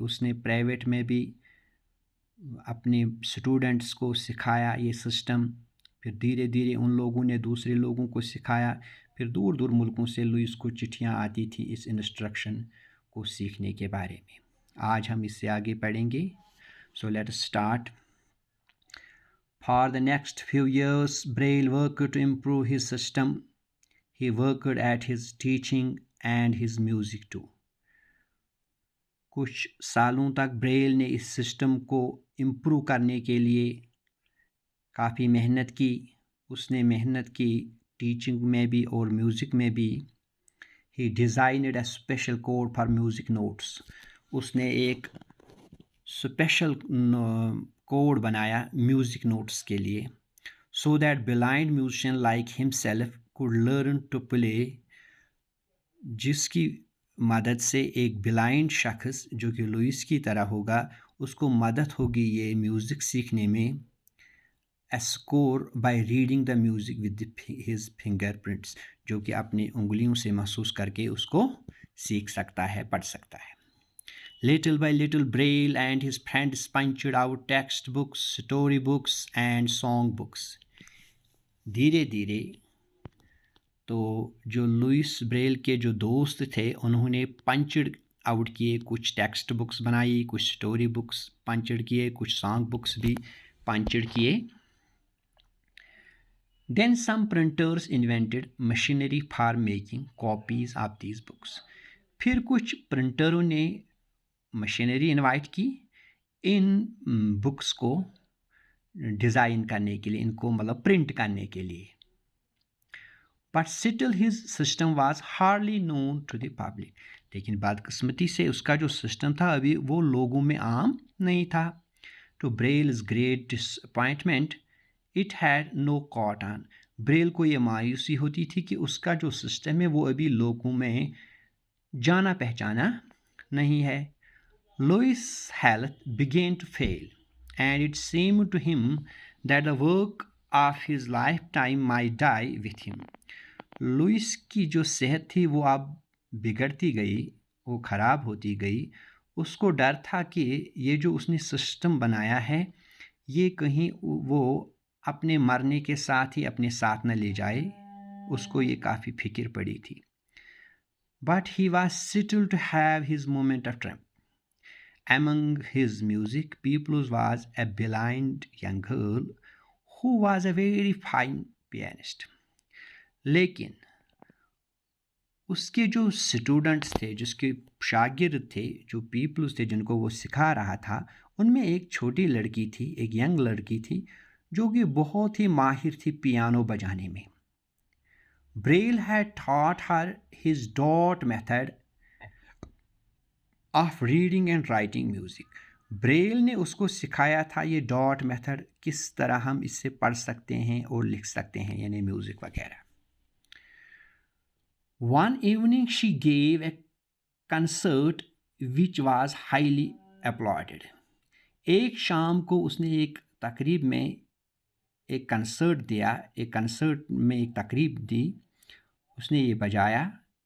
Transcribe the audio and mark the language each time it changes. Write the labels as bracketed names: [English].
[Hindi] उसने प्राइवेट में भी अपने स्टूडेंट्स को सिखाया ये सिस्टम, फिर धीरे धीरे उन लोगों ने दूसरे लोगों को सिखाया, फिर दूर दूर मुल्कों से लुइस को चिट्ठियाँ आती थी इस इंस्ट्रक्शन को सीखने के बारे में। आज हम इससे आगे पढ़ेंगे। [English] So let us start. [Hindi] For the next few [English] years Braille worked to improve his system. He worked at his teaching and his music too. [Hindi] कुछ सालों तक ब्रेल ने इस सिस्टम को इम्प्रूव करने के लिए काफ़ी मेहनत की। उसने मेहनत की टीचिंग में भी और म्यूज़िक में भी। [English] He designed a special code for music notes. [Hindi] उसने एक स्पेशल कोड बनाया म्यूज़िक नोट्स के लिए, [English] so that blind musician like himself could learn to play, [Hindi] जिसकी मदद से एक ब्लाइंड शख्स जो कि लुइस की तरह होगा उसको मदद होगी ये म्यूज़िक सीखने में। [English] A score by reading the music with his fingerprints, [Hindi] जो कि अपनी उंगलियों से महसूस करके उसको सीख सकता है, पढ़ सकता है। [English] Little by little Braille and his friends punched out textbooks, story books and song books. [Hindi] धीरे धीरे तो जो लुइस ब्रेल के जो दोस्त थे उन्होंने पंचड आउट किए, कुछ टेक्स्ट बुक्स बनाई, कुछ स्टोरी बुक्स पंचड किए, कुछ सॉन्ग बुक्स भी पंचड किए। [English] Then some printers invented machinery for making copies of these books. [Hindi] फिर कुछ प्रिंटरों ने मशीनरी इन्वाइट की इन बुक्स को डिज़ाइन करने के लिए, इनको मतलब प्रिंट करने के लिए। [English] But still his system was hardly known to the public. [Hindi] लेकिन बदकिस्मती से उसका जो सिस्टम था अभी वो लोगों में आम नहीं था। [English] To Braille's great disappointment, it had no caught on. [Hindi] Braille को ये मायूसी होती थी कि उसका जो सिस्टम है वो अभी लोगों में जाना पहचाना नहीं है। [English] Louis' health began to fail, and it seemed to him that the work of his lifetime might die with him. [Hindi] Louis की जो सेहत थी वो अब बिगड़ती गई, वो ख़राब होती गई। उसको डर था कि ये जो उसने सिस्टम बनाया है ये कहीं वो अपने मरने के साथ ही अपने साथ न ले जाए। उसको ये काफ़ी फिक्र पड़ी थी। [English] But he was settled to have his moment of triumph. Among his music pupils was a blind young girl who was a very fine pianist. [Hindi] लेकिन उसके जो स्टूडेंट्स थे, जिसके शागिर्द थे, जो पीपल्स थे जिनको वो सिखा रहा था, उनमें एक छोटी लड़की थी, एक यंग लड़की थी जो कि बहुत ही माहिर थी पियानो बजाने में। [English] Braille had taught her his dot method of reading and writing music. [Hindi] Braille ने उसको सिखाया था ये डॉट मेथड, किस तरह हम इससे पढ़ सकते हैं और लिख सकते हैं, यानी म्यूज़िक वगैरह। [English] One evening she gave a concert which was highly applauded. [Hindi] एक शाम को उसने एक तकरीब में एक कंसर्ट दिया, एक कंसर्ट में एक तकरीब दी, उसने ये बजाया।